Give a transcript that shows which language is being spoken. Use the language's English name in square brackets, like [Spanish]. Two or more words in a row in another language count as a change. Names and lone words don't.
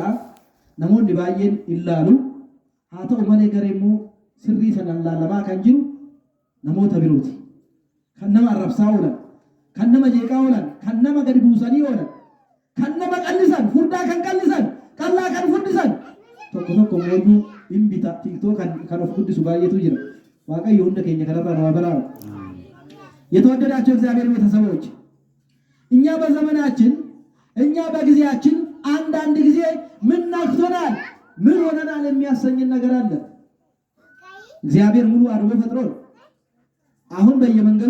[Oromo] Namoonni baay'een hin laalu. Haa ta'u malee garee immoo sirrii sanaan laalamaa kan jiru namoota birooti. Kan nama arrabsaa oolan, kan nama jeeqaa oolan, kan nama gadi buusanii oolan, kan nama qallisan, furdaa kan qallisan, qallaa kan furdisan. Tokko mooyyuu hin bita TikTok kan of guddisu baay'eetu jira. Waaqayyo hunda keenya kanarraa nama baraara. [Amharic] የተወደዳቸው እግዚአብሔር ቤተሰቦች እኛ በዘመናችን እኛ በጊዜያችን አንዳንድ ጊዜ ምን ነክቶናል ምን ሆነናል የሚያሰኝን ነገር አለ። እግዚአብሔር ሙሉ አድርጎ ፈጥሮን አሁን በየመንገዱ